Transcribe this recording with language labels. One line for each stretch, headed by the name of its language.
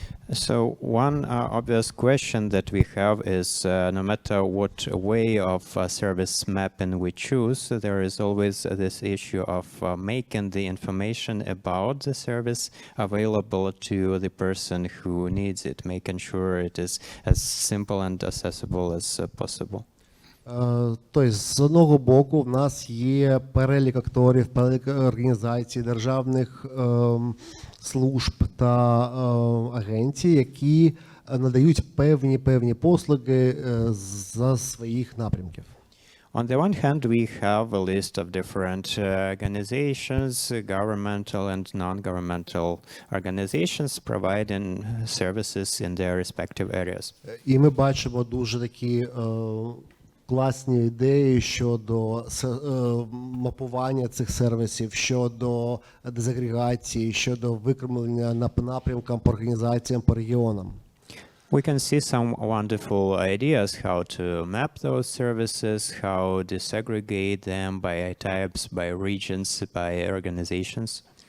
English: So one obvious question that we have is no matter what way of service mapping we choose, there is always this issue of making the information about the service available to the person who needs it, making sure it is as simple and accessible as possible.
Ukrainian: Тобто, з одного боку, в нас є перелік акторів, перелік організацій, державних служб та агенцій, які надають певні послуги за своїх напрямків.
English: On the one hand, we have a list of different organizations, governmental and non-governmental organizations providing services in their respective areas.
Ukrainian: І ми бачимо дуже такі класні ідеї щодо мапування цих сервісів, щодо дезагрегації, щодо викремлення по напрямкам, по організаціям, по регіонам.
English: We can see some wonderful ideas how to map those services, how disaggregate them by types, by regions, by organizations.